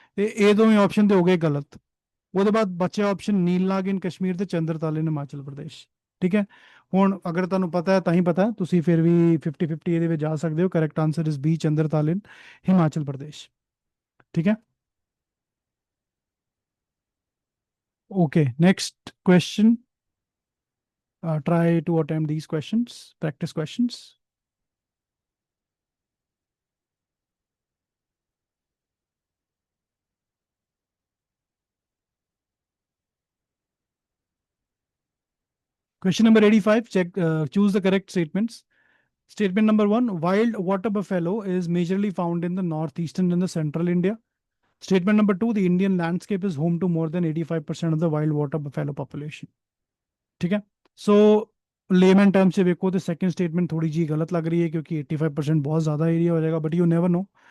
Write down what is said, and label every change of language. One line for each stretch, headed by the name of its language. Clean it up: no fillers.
Punjabi: ਤੇ ਇਹ ਦੋਵੇਂ ਆਪਸ਼ਨ ਤੇ ਹੋ ਗਏ ਗਲਤ। ਉਹਦੇ ਬਾਅਦ ਬਚਿਆ ਆਪਸ਼ਨ ਨੀਲਨਾਗ ਇਨ ਕਸ਼ਮੀਰ ਤੇ ਚੰਦਰਤਾਲ ਇਨ ਹਿਮਾਚਲ ਪ੍ਰਦੇਸ਼, ਠੀਕ ਹੈ। ਹੁਣ ਅਗਰ ਤੁਹਾਨੂੰ ਪਤਾ ਹੈ ਤਾਂ ਹੀ ਪਤਾ ਹੈ, ਤੁਸੀਂ ਫਿਰ ਵੀ 50-50 ਇਹਦੇ ਵਿੱਚ ਜਾ ਸਕਦੇ ਹੋ।
English: correct answer is B, Chandratal in Himachal Pradesh,
Punjabi: ਠੀਕ ਹੈ। Okay, next question,
English: try to attempt these questions, practice questions. Question number 85, choose the correct statements. Statement number 1, wild water buffalo is majorly found in the northeastern and the central India. Statement number 2, the Indian landscape is home to more than 85% of the wild water buffalo population.
Hindi: ठीक है, सो lemon term से देखो तो second statement थोड़ी जी गलत लग रही है, क्योंकि 85% बहुत ज़्यादा एरिया हो जाएगा,
English: But you never know.